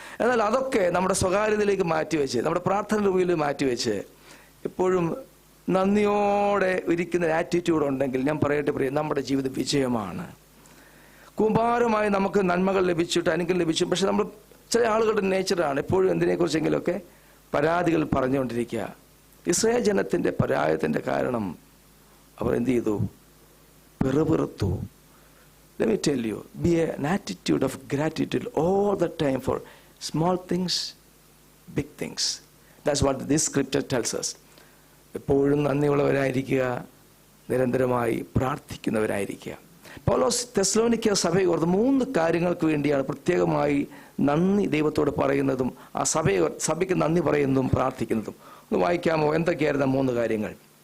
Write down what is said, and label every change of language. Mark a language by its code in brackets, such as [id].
[ml] എന്നാൽ അതൊക്കെ നമ്മുടെ സ്വകാര്യതയിലേക്ക് മാറ്റിവെച്ച്, നമ്മുടെ പ്രാർത്ഥന രൂപയിൽ മാറ്റിവെച്ച് എപ്പോഴും നന്ദിയോടെ ഇരിക്കുന്ന ആറ്റിറ്റ്യൂഡ് ഉണ്ടെങ്കിൽ ഞാൻ പറയട്ടെ പ്രിയ, നമ്മുടെ ജീവിതം വിജയമാണ്. കൂമ്പാരമായി നമുക്ക് നന്മകൾ ലഭിച്ചിട്ട് അനുഗ്രഹം ലഭിച്ചു. പക്ഷെ നമ്മൾ ചില ആളുകളുടെ നേച്ചറാണ് എപ്പോഴും എന്തിനെക്കുറിച്ചെങ്കിലുമൊക്കെ പരാതികൾ പറഞ്ഞുകൊണ്ടിരിക്കുക. ഇസ്രായേൽ ജനത്തിന്റെ പരാജയത്തിന്റെ കാരണം അവർ എന്ത് ചെയ്തു? പെറുപെറുത്തു. [en] Let me tell you, be an attitude of gratitude all the time for small things, big things. That's what this scripture tells us. [ml] എപ്പോഴും നന്ദിയുള്ളവരായിരിക്കുക, നിരന്തരമായി പ്രാർത്ഥിക്കുന്നവരായിരിക്കുക. പൗലോസ് തെസ്സലോനിക്ക സഭയെ ഓർത്ത് 3 കാര്യങ്ങൾക്ക് വേണ്ടിയാണ് പ്രത്യേകമായി നന്ദി ദൈവത്തോട് പറയുന്നതും ആ സഭയ്ക്ക് നന്ദി പറയുന്നതും പ്രാർത്ഥിക്കുന്നതും. ഒന്ന് വായിക്കാമോ? എന്തൊക്കെയായിരുന്നു 3 കാര്യങ്ങൾ?